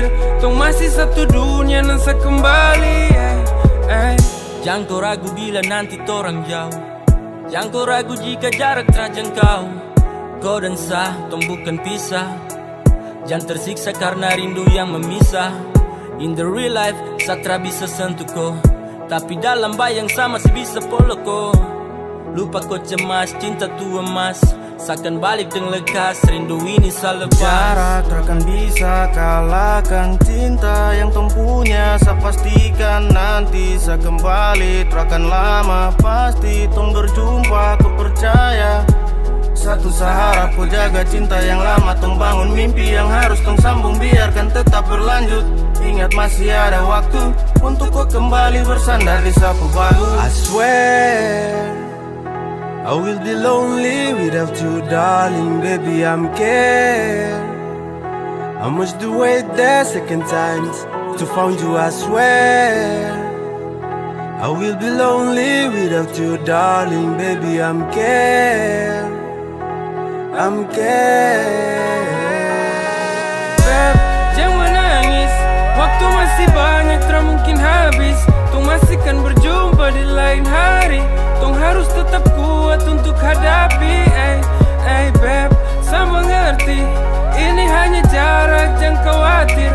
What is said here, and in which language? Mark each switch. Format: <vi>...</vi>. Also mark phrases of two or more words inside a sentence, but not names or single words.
<pmy>Tong masih satu dunia dan saya kembali. Jangan kau ragu bila nanti torang jauh. Jangan kau ragu jika jarak terjangkau. Kau dan saya, tong bukan pisah. Jangan tersiksa karena rindu yang memisah.</pmy> <en>In the real life,</en> <pmy>Satra bisa sentuh ko, tapi dalam bayang sama si bisa polo ko. Lupa kau cemas, cinta tu emas, seakan balik dengan lekas, rindu ini selepas. Jarak takkan bisa kalahkan cinta yang tong punya. Saya pastikan nanti saya kembali, takkan lama pasti tong berjumpa, ku percaya. Satu seharap ku jaga cinta yang lama, tong bangun mimpi yang harus tong sambung, biarkan tetap berlanjut. Ingat masih ada waktu untuk kau kembali bersandar di sapu bahu.</pmy> <en>I swear I will be lonely without you, darling, baby, I'm scared. I must do it the second times to find you, I swear. I will be lonely without you, darling, baby, I'm scared. I'm scared.</en> <pmy>Beb, jangan menangis, waktu masih banyak, tak mungkin habis. Tong masih kan berjumpa di lain hari. Tong harus tetap kuat untuk hadapi. Beb, saya mengerti, ini hanya jarak, jangan khawatir.</pmy>